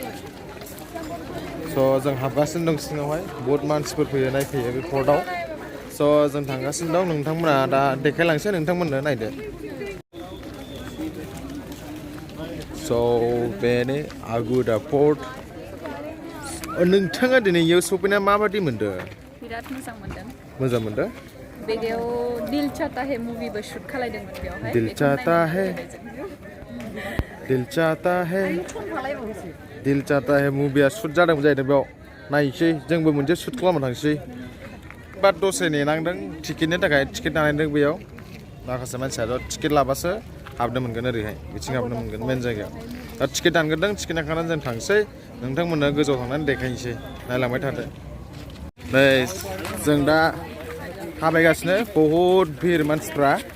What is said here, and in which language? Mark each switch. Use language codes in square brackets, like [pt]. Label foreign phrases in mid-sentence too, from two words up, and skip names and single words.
[brx] स' जों हाबगासिनो दं सिङावहाय बहुत मानसिफोर फैयो नायफैयो बे पर्टआव स' जों थांगासिनो दं नोंथांमोना दा देखायलांसै नोंथांमोननो नायदो स' बेनो आगुदा पोर्ट नोंथाङा दिनै इयाव सफैना माबादि मोनदों? बिराद मोजां मोनदों। मोजां मोनदों? बेयाव दिल चाहता है मुभिबो शुट खालायदोंमोन बेयावहाय। दिल चाहता है मुभिया शुट जादोंमोन जाहैदों बेयाव नायसै जोंबो मोनसे शुट खालामनो थांसै बाट दसे नेनांदों टिकेटनि थाखाय टिकेट लानायदों बेयाव माखासे मानसियाथ' टिकेट लाबासो हाबनो मोनगोन ओरैहाय बिथिं हाबनो मोनगोन मेन जायगायाव दा टिकेट दानग्रोदों टिकेट दानखांनानै जों थांसै नोंथांमोननो गोजौआव थांनानै देखायनोसै नायलांबाय थादो नै जों दा थाबायगासिनो [hi] बहुद भिर [brx] मानसिफ्रा